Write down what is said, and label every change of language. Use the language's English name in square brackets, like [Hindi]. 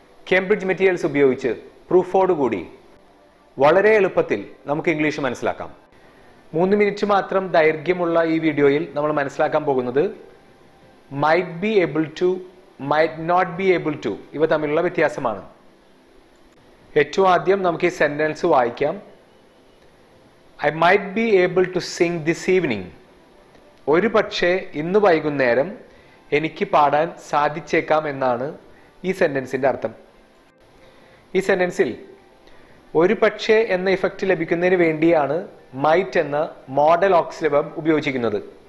[Malayalam] Cambridge materials ഉപയോഗിച്ച് പ്രൂഫോട് കൂടി വളരെ എളുപ്പത്തിൽ നമുക്ക് ഇംഗ്ലീഷ് മനസ്സിലാക്കാം. 3 മിനിറ്റ് മാത്രം ദൈർഘ്യമുള്ള ഈ വീഡിയോയിൽ നമ്മൾ മനസ്സിലാക്കാൻ പോകുന്നത് [English] might be able to, might not be able to [Malayalam] ഇവ തമ്മിലുള്ള വ്യത്യാസമാണ്. ഏറ്റവും ആദ്യം നമുക്ക് ഈ സെന്റൻസ് വായിക്കാം. [English] I might be able to sing this evening. [Malayalam] ഒരു പക്ഷേ ഇന്ന് വൈകുന്നേരം എനിക്ക് പാടാൻ സാധിച്ചേക്കാം എന്നാണ് ഈ സെന്റൻസിന്റെ അർത്ഥം. ഈ സെന്റൻസിൽ ഒരു പക്ഷേ എന്ന ഇഫക്റ്റ് ലഭിക്കുന്നതിന് വേണ്ടിയാണ് മൈറ്റ് എന്ന മോഡൽ ഓക്സിലറി വെർബ് ഉപയോഗിച്ചിരിക്കുന്നത്.